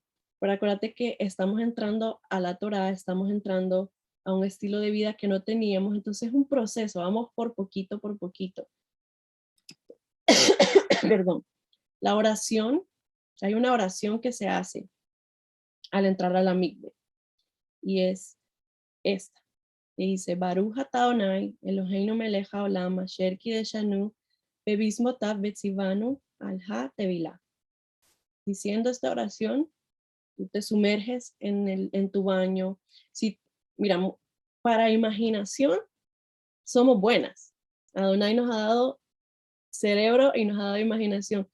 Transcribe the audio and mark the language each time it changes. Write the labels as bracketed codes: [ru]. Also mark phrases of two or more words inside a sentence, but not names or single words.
[es] Pero acuérdate que estamos entrando a la Torá, estamos entrando a un estilo de vida que no teníamos. Entonces es un proceso, vamos por poquito, por poquito. Perdón. La oración, hay una oración que se hace al entrar a la mikve y es esta. Y dice, [he] ברוך אתה אדוני, אלוהינו מלך העולם, אשר קדשנו, במצוותיו וצוונו על הטבילה. [es] Diciendo esta oración, tú te sumerges en tu baño. Si, mira, para imaginación somos buenas. Adonai nos ha dado cerebro y nos ha dado imaginación.